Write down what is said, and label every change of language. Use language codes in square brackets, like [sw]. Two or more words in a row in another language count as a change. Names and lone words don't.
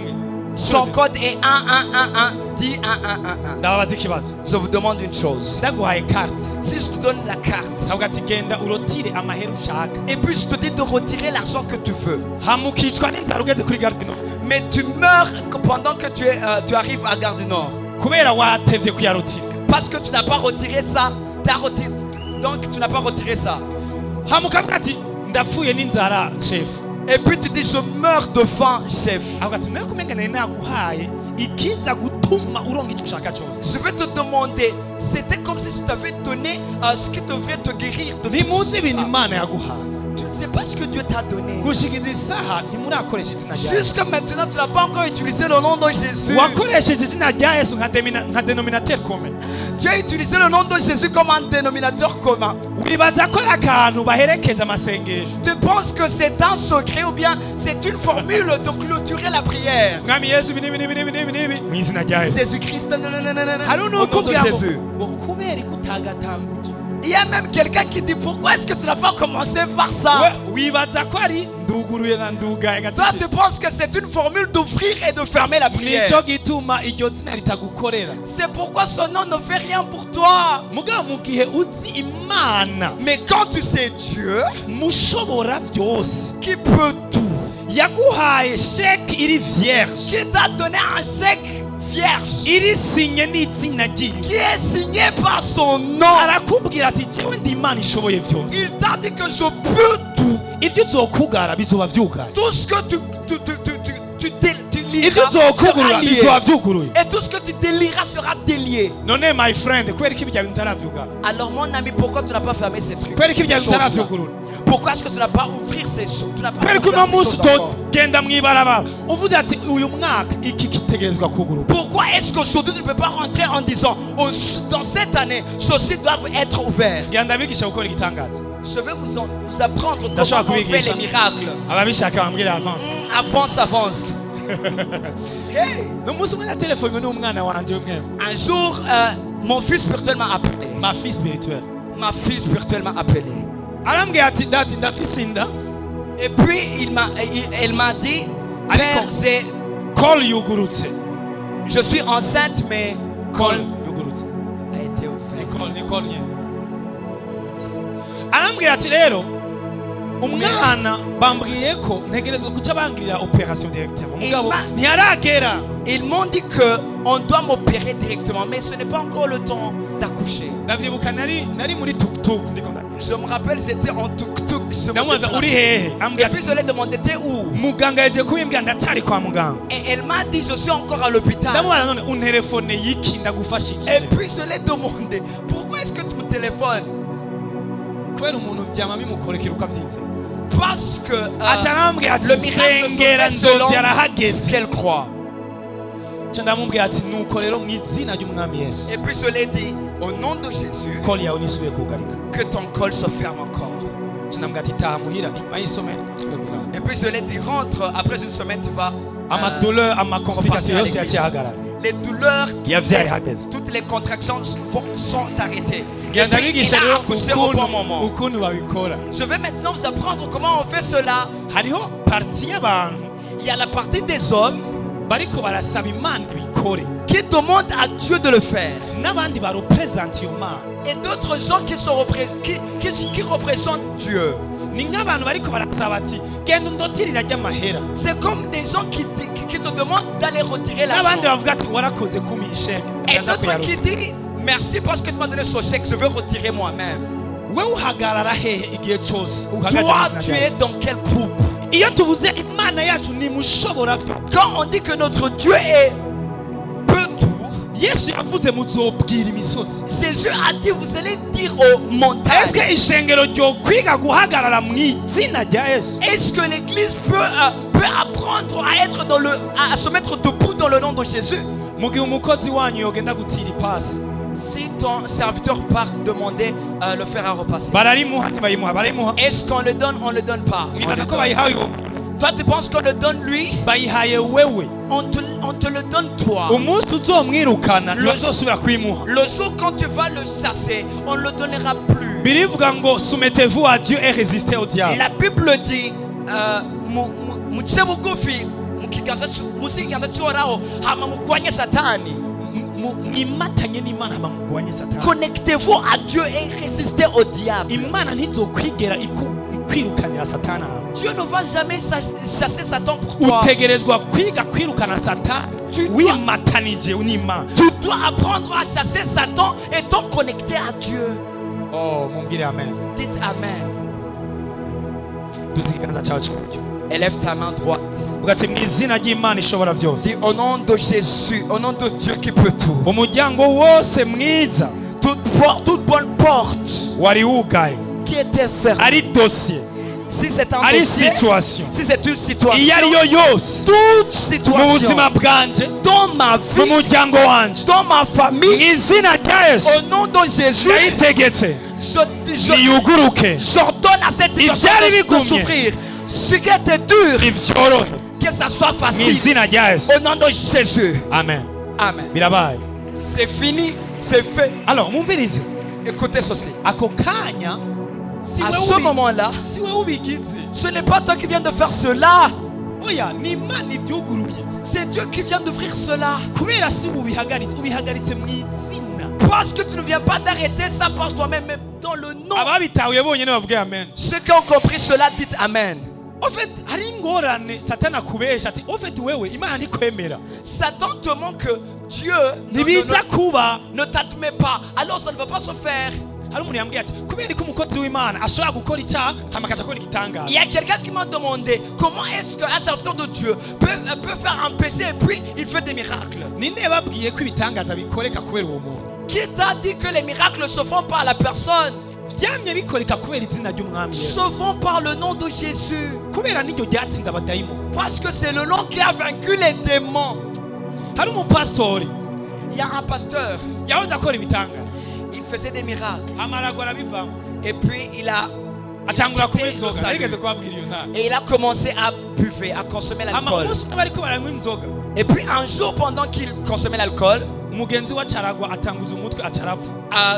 [fr] son code est 1111. Dis 1111. [rn] ndababaza ikibazo [fr] Je vous demande une chose. [rn] ndaguhaye carte [fr] Si je te donne la carte, [rn] avuga ati genda urotire amahera ushaka [fr] et puis je te dis de retirer l'argent que tu veux, [rn] hama ukicwa n'inzara ugeze kuri gare du Nord [fr] mais tu meurs pendant que tu arrives à Gare du Nord, [rn] kubera watevye kuyarotira [fr] parce que tu n'as pas retiré ça, donc tu n'as pas retiré ça. [rn] hama ukavuga ati ndapfuye n'inzara chef [fr] Et puis tu dis je meurs de faim, chef. [rn] avuga ati nawe kumenga nari naguhaye ikiza gutuma uronka icyo ushaka cyose [fr] Je vais te demander, c'était comme si je t'avais donné ce qui devrait te guérir de tout [rn] ntimuzi [fr] ça. [rn] ibintu imana yaguhaye [fr] Tu ne sais pas ce que Dieu t'a donné. [rn] gushikiza isaha ntimurakoresha izina rya yesu [fr] Jusqu'à maintenant, tu n'as pas encore utilisé le nom de Jésus. [rn] wakoresheje izina rya yesu nka [fr] denominateur commun Tu as utilisé le nom de Jésus comme un dénominateur commun. [rn] wibaza ko ari akantu baherekeza amasengesho [fr] Tu penses que c'est un secret ou bien c'est une formule de clôturer la prière. [rn] mwami yesu ibi n'ibi mu izina rya yesu [fr] Jésus-Christ, non. [rn] hari [fr] Au nom de [rn] n'ukubwira [fr] Jésus. [rn] ngo kubera ko utagatanguje [fr] Il y a même quelqu'un qui dit pourquoi est-ce que tu n'as pas commencé par ça? [rn] we wibaza ko ari nduguruye na ndugaye [fr] Toi, [rn] gatatu [fr] tu penses que c'est une formule d'ouvrir et de fermer la prière. [rn] nico gituma iryo zina ritagukorera [fr] C'est pourquoi son nom ne fait rien pour toi. [rn] mugabo mu gihe uzi imana [fr] Mais quand tu sais Dieu, [rn] mushobora byose [fr] qui peut tout, [rn] yaguhaye sheke iri vierge [fr] qui t'a donné un chèque vierge, [rn] iri sinye n'izina ryiwe [fr] qui est signé par son nom, [rn] arakubwira ati jewe ndi imana ishoboye byose [fr] il t'a dit que je peux tout. [rn] ibyo uzokugara bizoba vyugaye [fr] Tout ce que tu [rn] ibyo [fr] liras [rn] uzokugurura [fr] sera lié. [rn] bizoba vyuguruye [fr] Et tout ce que tu délieras sera délié. [rn] none [en] my friend [rn] kubera ko ibyo bintu utaravyugara [fr] Alors mon ami, pourquoi tu n'as pas fermé ces trucs, [rn] kubera ko [fr] ces [rn] ibyo bintu [fr] choses-là? [rn] utaravyugurura [fr] Pourquoi est-ce que tu n'as pas ouvert ces choses? Tu n'as pas [rn] kubera ko [fr] ouvert [rn] uno [fr] ces [rn] munsi [fr] choses encore. [rn] utogenda mw'ibarabara uvuze ati uyu mwaka iki kitegerezwa kugurura [fr] Pourquoi est-ce qu'aujourd'hui tu ne peux pas rentrer en disant dans cette année, ceci doit être ouvert? [rn] genda abigisha gukora igitangaza [fr] Je vais vous apprendre D'accord, comment on oui, fait Guicha. les miracles. [rn] ababishaka bambwira avance [fr] Avance. Hey! [rn] n'umunsi umwe naterefonywe n'umwana wanje umwe. [fr] Un jour, mon fils spirituel m'a appelé. Ma fille spirituelle. Ma fille spirituelle m'a appelé. [rn] Arambwira ati dadi ndafise inda. [fr] Et puis elle m'a dit, Père, c'est [rn] Call yugurutse. [fr] je suis enceinte, mais [rn] Call yugurutse. [fr] a été ouvert. [rn] Nicole nye. Arambwira ati rero umwana bambwiye ko ntegerezwa kuca bangirira [fr] operation directement. [rn] Mugabo ntiyaragera. [fr] Ils m'ont dit que on doit m'opérer directement, mais ce n'est pas encore le temps d'accoucher. [rn] Ndavyibuka nari muri tuk-tuk ndiko ndagenda. [fr] Je me rappelle, j'étais en tuk-tuk. [rn] Ndamubaza uri hehe? [fr] Et [rn] Ambwira [fr] puis je lui ai demandé, t'es où? [rn] muganga yaje kubimbwira ndacari kwa muganga. [fr] Et elle m'a dit, je suis encore à l'hôpital. [rn] Ndamubaza none unterefone yiki ndagufashije. [fr] Et puis je lui ai demandé, pourquoi est-ce que tu me téléphones? [rn] Kubera umuntu vyama bimukorekera ukavyize. [fr] Parce que [rn] Aca arambwira ati [fr] le miracle [rn] nsengera [fr] se fait selon [rn] nzovyara [fr] ce [rn] hageze. [fr] qu'elle croit. [rn] Ca ndamubwira ati nuko rero mu izina ry'umwami Yesu. [fr] Et puis je lui ai dit, au nom de Jésus, [rn] Call yawe nisubiye kugarika. [fr] que ton col se ferme encore. [rn] Ca ndamubwira ati taha muhira bayisomere. [fr] Et puis je lui ai dit, rentre, après une semaine tu vas [rn] Amadouleur ama complication yose yaciye ahagarara. [fr] les douleurs, [rn] Yavyaye hageze. [fr] toutes les contractions sont arrêtées. Et [rn] Genda [fr] puis, il [rn] ngigisha [fr] a [rn] rero [fr] accouché au bon moment. [rn] ukuntu babikora. [fr] Je vais maintenant vous apprendre comment on fait cela. [rn] Hariho parti y'abantu [fr] Il y a la partie des hommes [rn] bariko barasaba Imana ibikore. [fr] qui demandent à Dieu de le faire. [rn] N'abandi barepresenta iyo Mana. [fr] Et d'autres gens qui représentent Dieu. [rn] Ni nk'abantu bariko barasaba ati genda undotirira ry'amahera. [fr] C'est comme des gens qui te demandent d'aller retirer [rn] N'abandi [fr] l'argent. [rn] bavuga ati warakoze kumpa isheke. [fr] Et d'autres qui disent, merci parce que tu m'as donné ce chèque, je vais retirer moi-même. [rn] Wewe uhagarara hehe igihe cyose uhagaze [fr] Toi, [rn] mu [fr] tu [rn] izina [fr] es [rn] ryawe. [fr] dans quel groupe? [rn] Iyo tuvuze Imana yacu ni mushobora byose. [fr] Quand on dit que notre Dieu est peu tour, [rn] Yesu yavuze muzobwira imisozi. [fr] Jésus a dit, vous allez dire aux montagnes. [rn] Eske ishengero ryo kwiga guhagarara mu izina rya Yesu? [fr] Est-ce que l'église peut apprendre à être à se mettre debout dans le nom de Jésus? [rn] Mu gihe umukozi wanyu yogenda gutira ipasi [fr] Si ton serviteur part demander le fer à repasser, [rn] bararimuha ntibayimuha barayimuha. [fr] est-ce qu'on le donne? On le donne pas. On [rn] Mwibaza [fr] le [rn] ko [fr] donne. [rn] bayihaye uwo? [fr] Toi, tu penses qu'on le donne lui? [rn] Bayihaye wewe. [fr] On te le donne toi. [rn] Umunsi uzomwirukana [fr] Le- [rn] ntibazosubira kwimuha. [fr] Le jour quand tu vas le chasser, on ne le donnera plus. [rn] Birivuga ngo [fr] soumettez-vous à Dieu et résistez au diable. La Bible dit, [rn] muce bugufi mukiganza cy'uhoraho hama mugwanye satani. Mwimatanye n'Imana hama mugwanye Satani. [fr] Connectez-vous à Dieu et résistez au diable. [rn] Imana ntizokwigera ikwirukanira Satani aho. [fr] Dieu ne va jamais chasser Satan pour toi. [rn] Utegerezwa kwiga kwirukana Satani wimatanije n'Imana. [fr] Tu dois apprendre à chasser Satan étant connecté à Dieu. [rn] Oh, mumbwire amen. [fr] Dites Amen. [rn] Duze ikiganza cyawe cy'iburyo. [fr] Élève ta main droite. [rn] Vuga ati mu izina ry'Imana ishobora byose. [fr] Dis au nom de Jésus, au nom de Dieu qui peut tout. [rn] Umuryango wose mwiza [fr] Toute bonne porte [rn] wari wugaye [fr] qui était fermée. [rn] ari dossier [fr] Si c'est un ari dossier, situation si c'est une situation, [rn] iyo ari yo yose [fr] toute [rn] mu [fr] situation [rn] buzima bwanje [fr] dans ma [rn] mu [fr] vie, [rn] muryango wanje [fr] dans ma [rn] mu [fr] famille, [rn] izina rya Yesu [fr] au nom de Jésus, [rn] yayitegetse [fr] je [rn] niyuguruke [fr] j'ordonne à cette situation [rn] Ivyari [fr] de [rn] bigumye. [fr] souffrir. Ce qui était dur, [rn] ivyorohe [fr] que ça soit [rn] mu [fr] facile. [rn] izina rya Yesu. [fr] Au nom de Jésus. [rn] Amen. [fr] Amen. [rn] Birabaye. [fr] C'est fini, c'est fait. [rn] Alors mumvirize [fr] Écoutez ceci. [rn] ako kanya si [fr] À [rn] wewe [fr] ce moment-là, [rn] si wewe ubigize [fr] ce n'est pas toi qui viens de faire cela. [rn] oya ni Imana ivyuguruye [fr] C'est Dieu qui vient d'ouvrir cela. [rn] kubera si ubihagaritse mu izina. [fr] Parce que tu ne viens pas d'arrêter ça par toi-même, mais dans le nom. [rn] Ababitahuye bonyene bavuge amen. [fr] Ceux qui ont compris cela, dites Amen. En fait, [rn] hari ingorane Satani akubesha ati [fr] en fait [rn] wewe Imana ntikwemera. [fr] Satan te montre que Dieu [rn] Ntibiza kuba [fr] ne t'admet pas. Alors ça ne va pas se faire. [rn] hari umuntu yambwiye ati kubera ko umukozi w'Imana ashobora gukora icyaha hama akaja akora igitangaza. [fr] Il y a quelqu'un qui m'a demandé comment est-ce qu'un serviteur de Dieu peut faire un péché et puis il fait des miracles. [rn] Ninde yababwiye ko ibitangaza bikoreka kubera uwo muntu? [fr] Qui t'a dit que les miracles se font par la personne? [rn] Vyamye bikoreka kubera izina ry'umwami Yesu. [fr] Se font par le nom de Jésus. [rn] Kubera niryo ryatsinze abadayimoni. [fr] Parce que c'est le nom qui a vaincu les démons. [rn] Hari umupastori [fr] Il y a un pasteur, [rn] yahoze akora ibitangaza [fr] il faisait des miracles. [rn] amaragwa arabivamo [fr] Et puis il a [rn] atangura kunywa [fr] quitté le [rn] inzoga [fr] salut. [rn] nigeze kubabwira iyo ntara [fr] Et il a commencé à buver, à consommer l'alcool. [rn] umunsi umwe bariko baranywa inzoga [fr] Et puis un jour, pendant qu'il consommait l'alcool, [rn] umugenzi we acaragwa atanguza umutwe acarapfa